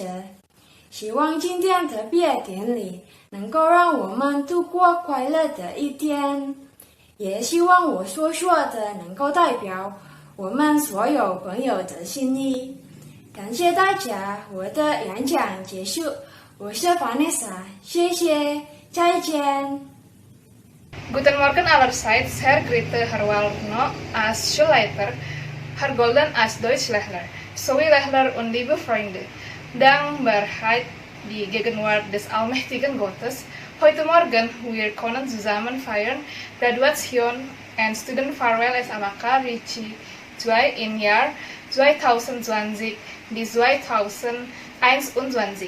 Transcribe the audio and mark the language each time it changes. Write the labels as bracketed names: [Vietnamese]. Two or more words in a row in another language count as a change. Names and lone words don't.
[Chinese] 希望今天的毕业典礼能够让我们度过快乐的一天，也希望我所说的能够代表我们所有朋友的心意。感谢大家，我的演讲结束，我是 Vanessa， 谢谢，再见。 [German] Guten Morgen allerseits, Herr Grete Herwalno als Schulleiter, Herr Golden als Deutschlehrer, sowie Lehrer und liebe Freunde. Dankbarkeit die Gegenwart des allmächtigen Gottes. Heute Morgen wir können zusammen feiern Graduation und [English] Student Farewell [German] SMK Ricci 2 im Jahr 2020 bis 2021.